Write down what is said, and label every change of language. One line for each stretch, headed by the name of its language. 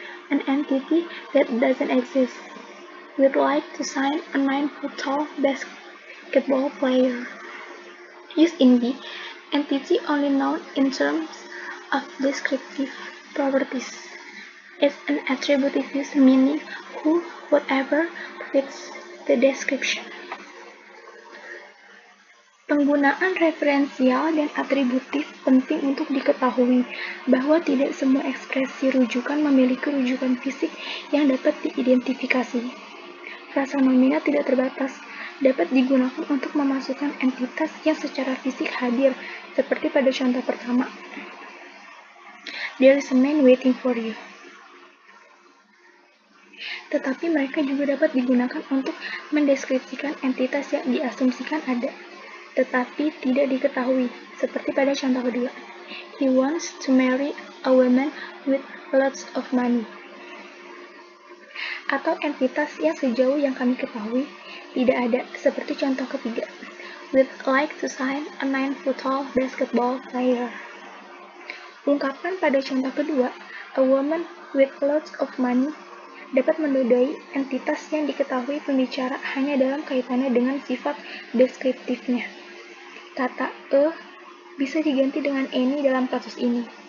English: An entity that doesn't exist. We'd like to sign a 9-foot tall basketball player. Use in the entity only known in terms of descriptive properties. Is an attributive use meaning who, whatever fits the description.
Indonesian: Penggunaan referensial dan atributif penting untuk diketahui bahwa tidak semua ekspresi rujukan memiliki rujukan fisik yang dapat diidentifikasi. Frasa nomina tidak terbatas, dapat digunakan untuk memasukkan entitas yang secara fisik hadir, seperti pada contoh pertama.
English: There is a man waiting for you.
Indonesian: tetapi mereka juga dapat digunakan untuk mendeskripsikan entitas yang diasumsikan ada, tetapi tidak diketahui, seperti pada contoh kedua.
English: He wants to marry a woman with lots of money.
Indonesian: Atau entitas yang sejauh yang kami ketahui tidak ada, seperti contoh ketiga.
English: We'd like to sign a 9-foot-tall basketball player.
Indonesian: Ungkapan pada contoh kedua,
English: a woman with lots of money,
Indonesian: dapat menodai entitas yang diketahui pembicara hanya dalam kaitannya dengan sifat deskriptifnya. Kata a bisa diganti dengan any dalam kasus ini.